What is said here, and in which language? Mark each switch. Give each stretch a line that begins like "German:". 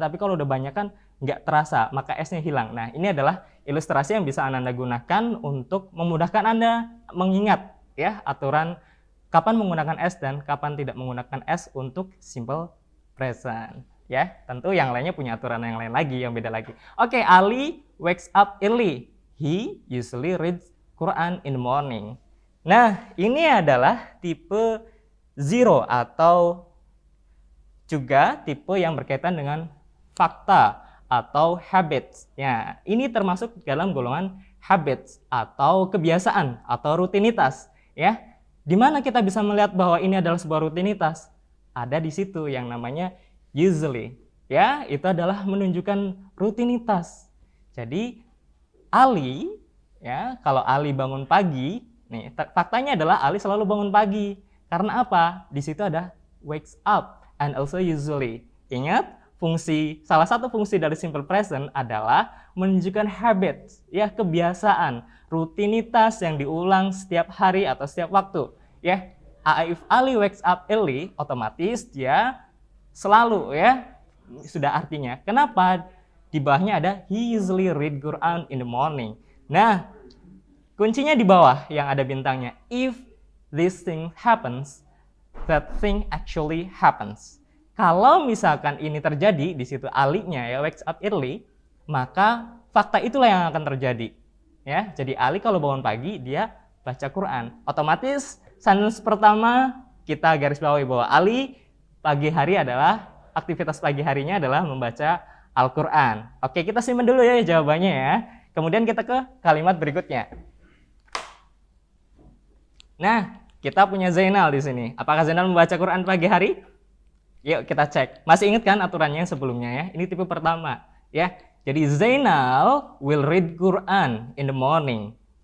Indonesian: Tapi kalau udah banyak kan nggak terasa, maka esnya hilang. Nah, ini adalah ilustrasi yang bisa Anda gunakan untuk memudahkan Anda mengingat ya aturan kapan menggunakan es dan kapan tidak menggunakan es untuk simple present. Ya, tentu yang lainnya punya aturan yang lain lagi, yang beda lagi.
English: Oke, Ali wakes up early. He usually reads Quran in the morning.
Indonesian: Nah, ini adalah tipe zero atau juga tipe yang berkaitan dengan fakta atau habits. Ya, ini termasuk dalam golongan habits atau kebiasaan atau rutinitas. Ya, di mana kita bisa melihat bahwa ini adalah sebuah rutinitas? Ada di situ yang namanya usually. Ya, itu adalah menunjukkan rutinitas. Jadi Ali, ya, kalau Ali bangun pagi, nih faktanya adalah Ali selalu bangun pagi. Karena apa? Di situ ada
English: wakes up and also usually.
Indonesian: Ingat, salah satu fungsi dari simple present adalah menunjukkan habits, ya, kebiasaan, rutinitas yang diulang setiap hari atau setiap waktu. Ya,
English: if Ali wakes up early,
Indonesian: otomatis dia selalu, ya, sudah artinya. Kenapa? Di bawahnya ada
English: he usually read Quran in the morning.
Indonesian: Nah, kuncinya di bawah yang ada bintangnya.
English: If this thing happens, that thing actually happens.
Indonesian: Kalau misalkan ini terjadi, di situ Ali-nya ya
English: wakes up early,
Indonesian: maka fakta itulah yang akan terjadi. Ya, jadi Ali kalau bangun pagi dia baca Quran. Otomatis sentence pertama kita garis bawahi bahwa Ali pagi hari adalah aktivitas pagi harinya adalah membaca Al-Quran. Oke, kita simpan dulu ya jawabannya ya. Kemudian kita ke kalimat berikutnya. Nah, kita punya Zainal di sini. Apakah Zainal membaca Quran pagi hari? Yuk kita cek. Masih ingat kan aturannya sebelumnya ya? Ini tipe pertama. ya.
English: Jadi Zainal will read Quran in the morning.